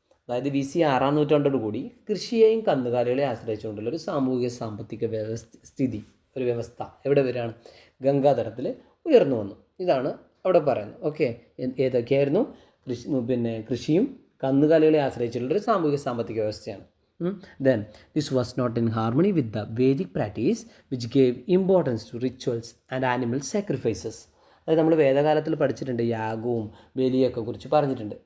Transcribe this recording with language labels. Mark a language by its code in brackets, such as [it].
[ml] അതായത് BCE 6-ാം നൂറ്റാണ്ടോടുകൂടി കൃഷിയെയും കന്നുകാലികളെയും ആശ്രയിച്ചുകൊണ്ടുള്ള ഒരു സാമൂഹിക സാമ്പത്തിക വ്യവസ്ഥ എവിടെ വരികയാണ്? ഗംഗാതടത്തിൽ ഉയർന്നു വന്നു. ഇതാണ് അവിടെ പറയുന്നത്. ഓക്കെ, ഏതൊക്കെയായിരുന്നു? കൃഷിയും കന്നുകാലികളെ ആശ്രയിച്ചിട്ടുള്ളൊരു സാമൂഹിക സാമ്പത്തിക വ്യവസ്ഥയാണ്. [en] Then this was not in harmony with the Vedic practice which gave importance to rituals and animal sacrifices. [ml] അതായത് നമ്മൾ വേദകാലത്തിൽ പഠിച്ചിട്ടുണ്ട്, യാഗവും ബലിയൊക്കെ കുറിച്ച് പറഞ്ഞിട്ടുണ്ട്.